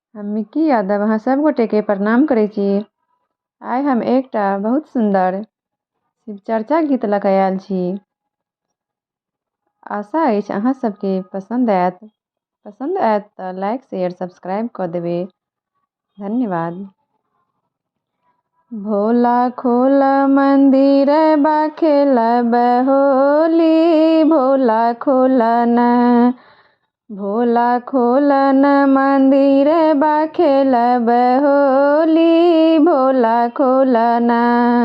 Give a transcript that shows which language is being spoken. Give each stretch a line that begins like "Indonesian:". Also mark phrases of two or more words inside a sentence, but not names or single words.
Maithili: हम मिक्की यादव अहाँ सब गोटे के प्रणाम करै छी। आइ हम एकटा बहुत सुंदर शिव चर्चा गीत लऽ कऽ आयल छी। आशा अछि अहाँ सबके पसंद आयत तऽ
English: like share subscribe
Maithili: कऽ देबै। धन्यवाद।
Bhojpuri: भोला खोल मंदिर बा खेलब होली, भोला खोल न, भोला खोल न मंदिर बा खेलब होली, भोला खोल न।